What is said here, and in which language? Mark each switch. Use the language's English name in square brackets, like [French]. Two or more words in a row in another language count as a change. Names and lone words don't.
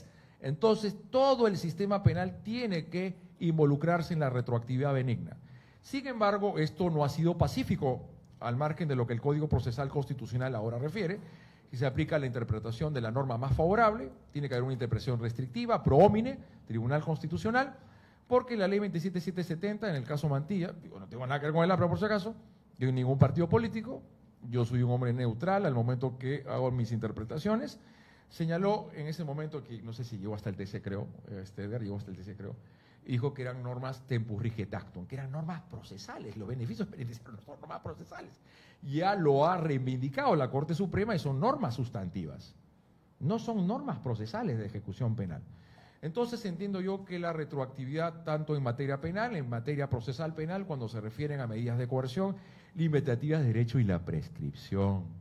[Spanish] Entonces, todo el sistema penal tiene que involucrarse en la retroactividad benigna. Sin embargo, esto no ha sido pacífico, al margen de lo que el Código Procesal Constitucional ahora refiere, y se aplica la interpretación de la norma más favorable, tiene que haber una interpretación restrictiva, [Latin] pro homine, [Spanish] Tribunal Constitucional, porque la ley 27770, en el caso Mantilla, no tengo nada que ver con el APRA por si acaso, yo en ningún partido político, yo soy un hombre neutral al momento que hago mis interpretaciones, señaló en ese momento que, no sé si llegó hasta el TC creo, Edgar llegó hasta el TC creo, y dijo que eran normas [Latin] tempus rigit actum, [Spanish] que eran normas procesales, los beneficios penitenciarios son normas procesales. Ya lo ha reivindicado la Corte Suprema y son normas sustantivas, no son normas procesales de ejecución penal. Entonces entiendo yo que la retroactividad tanto en materia penal, en materia procesal penal, cuando se refieren a medidas de coerción, limitativas de derecho y la prescripción.